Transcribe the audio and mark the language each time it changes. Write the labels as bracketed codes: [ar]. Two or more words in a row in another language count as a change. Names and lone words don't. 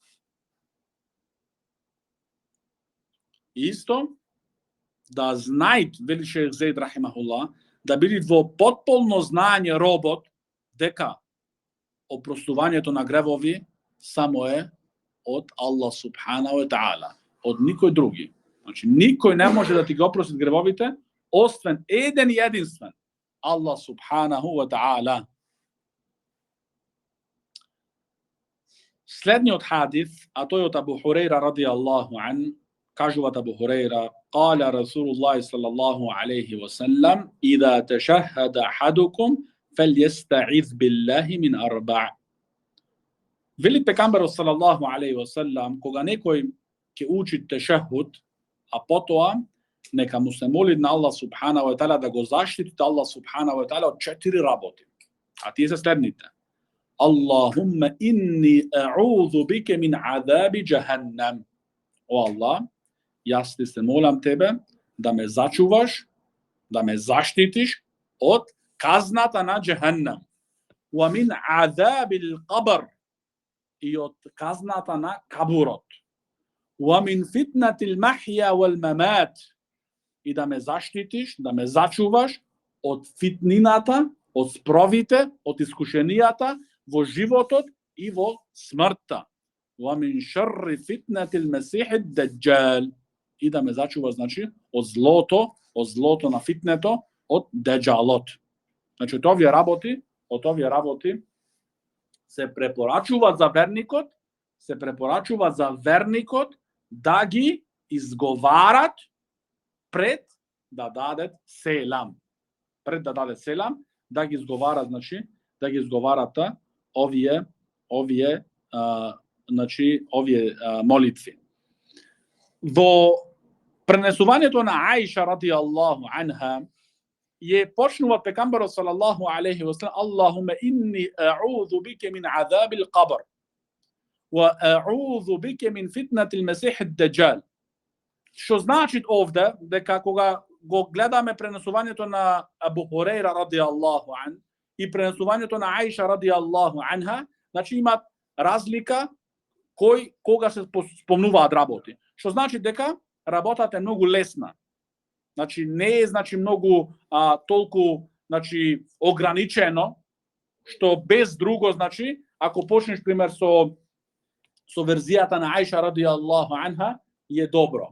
[mk] Исто, да знајт, вели Шејх Зейд рахимахуллах, да биде во потполно знаење робот, дека опростувањето на гревови само е од Аллах [ar] سبحانه وتعالى, [mk] од никој други. Значи, никој не може да ти ги опрости гревовите, освен еден и единствен, Аллах [ar] سبحانه وتعالى. [mk] Следниот хадис, а тој од Абу Хурейра [ar] رضي الله عنه, [mk] кажуваат Абу Хурейра, [ar] قال رسول الله صلى الله عليه وسلم إذا تشهد أحدكم فليستعذ بالله من أربع. [mk] Вели пекамберот [ar] صلى الله عليه وسلم, [mk] кога некој ќе учи тешахуд, а потоа нека му се моли на Аллах [ar] سبحانه وتعالى [mk] да го заштити Аллах [ar] سبحانه وتعالى [mk] од 4 работи. А тие се следните: [ar] اللهم إني أعوذ بك من عذاب جهنم. [mk] О Аллах, јас ти се молам тебе да ме зачуваш, да ме заштитиш од казната на джехеннем. [ar] ومن عذاب القبر, [mk] и од казната на кабурот. [ar] ومن فتنة المحيا والممات, [mk] и да ме заштитиш, да ме зачуваш од фитнината, од спровите, од искушенијата во животот и во смртта. [ar] ومن شر فتنة المسيح الدجال, [mk] и да ме зачува, значи, од злото на фитнето, од деджалот. Значи, од овие работи се препорачува за верникот, да ги изговарат пред да дадат селам. Пред да даде селам, да ги изговарат, значи, да ги изговарат овие молитви. Во пренесувањето на Аиша [ar] رضي الله عنها [bs] je počnuo pejgamber [ar] صلى الله عليه وسلم اللهم إني أعوذ بك من عذاب القبر وأعوذ بك من فتنة المسيح الدجال. [mk] Што значи овде дека кога го гледаме пренесувањето на Абу Хурейра [ar] رضي الله عنه [mk] и пренесувањето на Аиша [ar] رضي الله عنها, [mk] значи имаат разлика кога се спомнуваат работи. Што значи дека работата е многу лесна. Значи не е многу толку ограничено, што без друго, значи ако почнеш пример со верзијата на Аиша [ar] رضي الله عنها, [mk] е добро.